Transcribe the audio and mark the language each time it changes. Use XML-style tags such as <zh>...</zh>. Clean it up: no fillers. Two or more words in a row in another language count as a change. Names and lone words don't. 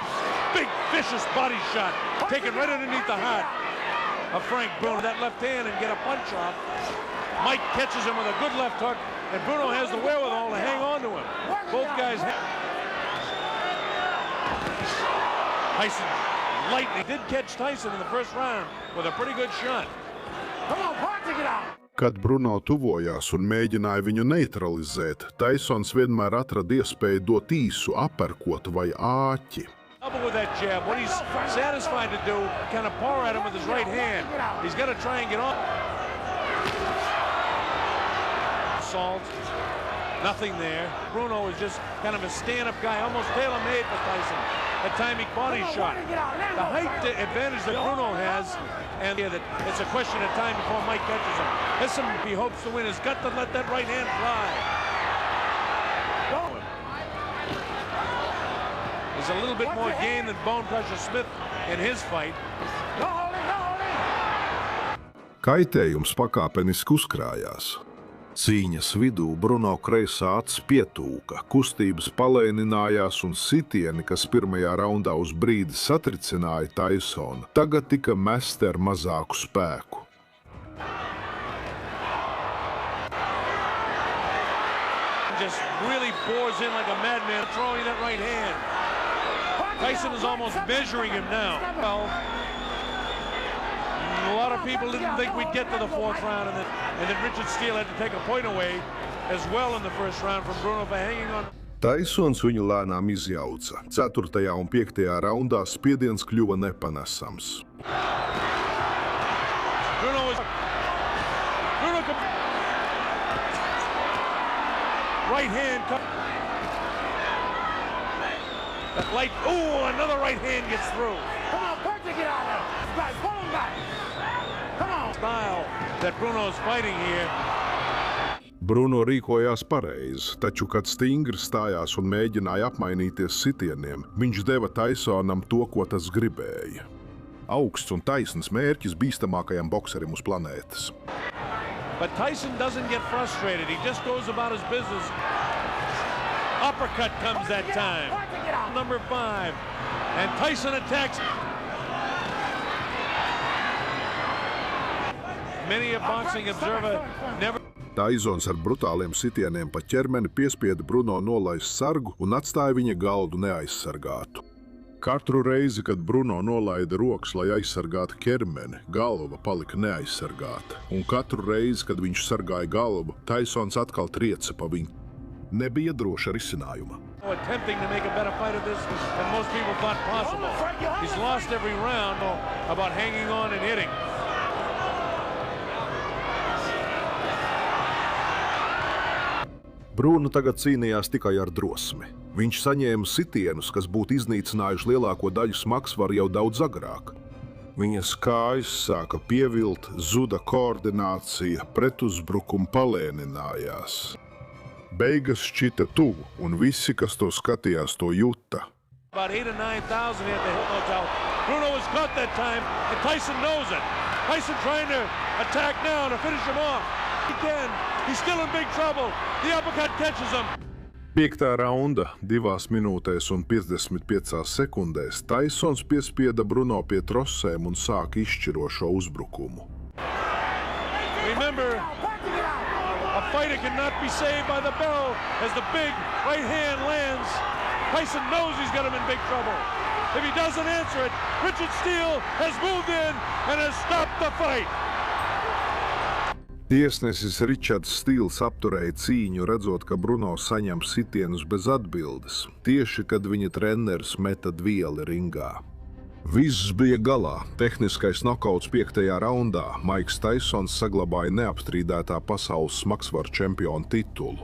<en>Big, vicious body shot, taken right underneath the heart of Frank Bruno. That left hand and get a punch off. Mike catches him with a good left hook, and Bruno has the wherewithal to hang on to him. Both guys... Tyson lightly did catch Tyson in the first round with a pretty good shot. Come on, Park to get out.</en> <lv>Kad Bruno tuvojās un mēģināja viņu neutralizēt, Taisons vienmēr atrada iespēju dot īsu aperkotu vai āķi.</lv> <en>Double with that jab. What he's satisfied to do, kind of paw at him with his right hand. He's got to try and get off. Salt. Nothing there. Bruno is just kind of a stand-up guy, almost tailor-made for Tyson. A timing body shot. The height advantage that Bruno has, and that it's a question of time before Mike catches him. Listen, he hopes to win. He's got to let that right hand fly. There's a little bit more gain than Bone Crusher Smith in his fight.</en> <lv>Kaitējums pakāpeniski uzkrājās. Cīņas vidū Bruno kreisā acis pietūka, kustības palēninājās un sitieni, kas pirmajā raundā uz brīdi satricināja Taisonu, tagad tika mesti ar mazāku spēku.</lv> <en>Just really bores in like a madman, throwing that right hand. Tyson is almost measuring him now. Well, a lot of people didn't think we'd get to the fourth round, and then Richard Steele had to take a point away as well in the first round from Bruno for hanging on.</en> <lv>Taisons viņu lēnām izjauca. 4. un 5. raundā spiediens kļuva nepanesams.</lv> <en>Right hand. That light. Ooh, another right hand gets through. Come on, Percy, get out of there. Back, pull him back. Come on. Style that Bruno's fighting here.</en> <lv>Bruno rīkojās pareizi, taču, kad stingri stājās un mēģināja apmainīties sitieniem, viņš deva Taisonam to, ko tas gribēja. Augsts un taisns mērķis bīstamākajam bokserim uz planētas.</lv> <en>But Tyson doesn't get frustrated. He just goes about his business. Uppercut comes that time. Number 5. And Tyson attacks. Many a boxing observer never...</en> <lv>Taisons ar brutāliem sitieniem pa ķermeni piespieda Bruno nolaist sargu un atstāja viņa galdu neaizsargātu. Katru reizi, kad Bruno nolaida rokas, lai aizsargātu ķermeni, galva palika neaizsargāta. Un katru reizi, kad viņš sargāja galvu, Taisons atkal trieca pa viņu. Nebija droša risinājuma.</lv> <en>Attempting to make a better fight of this than most people thought possible. He's lost every round about hanging on and hitting.</en> <lv>Bruno tagad cīnījās tikai ar drosmi. Viņš saņēma sitienus, kas būtu iznīcinājuši lielāko daļu smagsvaru jau daudz agrāk. Viņas kājas sāka pievilt, zuda koordinācija, pretuzbrukumi palēninājās. Beigas šķita tuvu, un visi, kas to skatījās, to juta.</lv> <en>About 8,000 or 9,000 at the hotel. Bruno was caught that time, and Tyson knows it. Tyson trying to attack now to finish him off. He can. He's still in big trouble. The uppercut catches him.</en> <lv>5. raunda, 2 minūtēs un 55 sekundēs, Taisons piespieda Bruno pie trosēm un sāka izšķirošo uzbrukumu.</lv> <en>Remember, a fighter cannot be saved by the bell as the big right hand lands. Tyson knows he's got him in big trouble. If he doesn't answer it, Richard Steele has moved in and has stopped the fight.</en> <lv>Tiesnesis Ričards Stīls apturēja cīņu, redzot, ka Bruno saņem sitienus bez atbildes, tieši kad viņa treneris meta dvieli ringā. Viss bija galā. Tehniskais nokauts 5. raundā. Maiks Taisons saglabāja neapstrīdētā pasaules smagsvaru čempiona titulu.</lv>